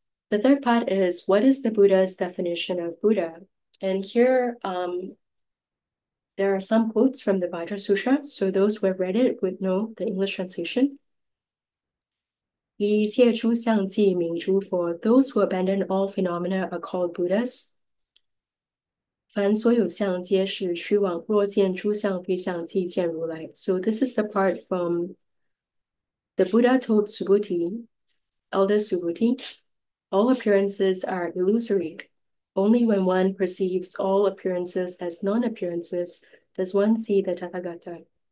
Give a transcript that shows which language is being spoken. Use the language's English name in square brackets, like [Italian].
[English] The third part is, what is the Buddha's definition of Buddha? And here, there are some quotes from the Vajrasattva, so those who have read it would know the English translation. [Chinese] 一切诸相即名诸佛, [English] those who abandon all phenomena are called Buddhas. [Chinese] 凡所有相皆是虚妄，若见诸相非相，即见如来. [English] So this is the part from the Buddha told Subhuti, elder Subhuti, all appearances are illusory. Only when one perceives all appearances as non-appearances does one see the Tathagata.